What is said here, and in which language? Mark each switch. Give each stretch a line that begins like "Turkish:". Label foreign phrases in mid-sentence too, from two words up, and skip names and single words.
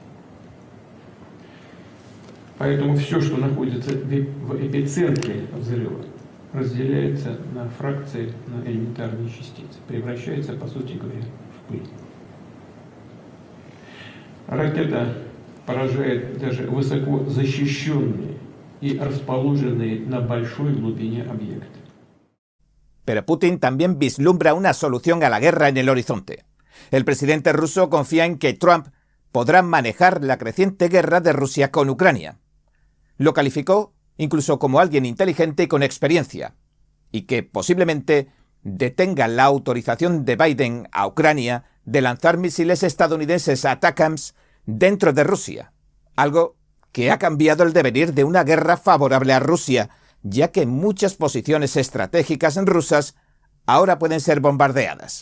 Russian: Поэтому все, что находится в эпицентре взрыва, разделяется на фракции, на элементарные частицы, превращается, по сути говоря, в пыль. Ракета поражает даже высоко защищенные и расположенные на большой глубине объекты.
Spanish: Pero Putin también vislumbra una solución a la guerra en el horizonte. El presidente ruso confía en que Trump podrá manejar la creciente guerra de Rusia con Ucrania. Lo calificó incluso como alguien inteligente y con experiencia, y que posiblemente detenga la autorización de Biden a Ucrania de lanzar misiles estadounidenses ATACMS dentro de Rusia, algo que ha cambiado el devenir de una guerra favorable a Rusia, ya que muchas posiciones estratégicas rusas ahora pueden ser bombardeadas.